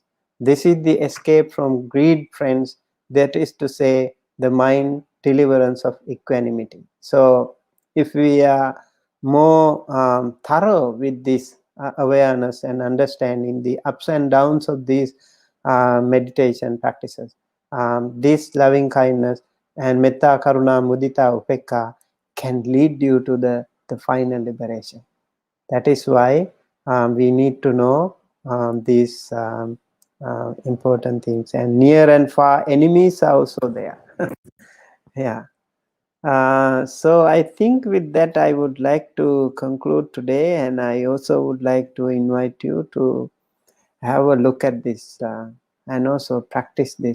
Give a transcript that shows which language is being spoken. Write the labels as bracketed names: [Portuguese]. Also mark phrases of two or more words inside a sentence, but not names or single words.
[English] This is the escape from greed, friends. That is to say, the mind deliverance of equanimity. So if we are more thorough with this awareness and understanding the ups and downs of these meditation practices, this loving kindness and [Pali] metta, karuna, mudita, upekka [English] can lead you to the final liberation. That is why we need to know these important things. And near and far enemies are also there. Yeah. So I think with that I would like to conclude today, and I also would like to invite you to have a look at this and also practice this.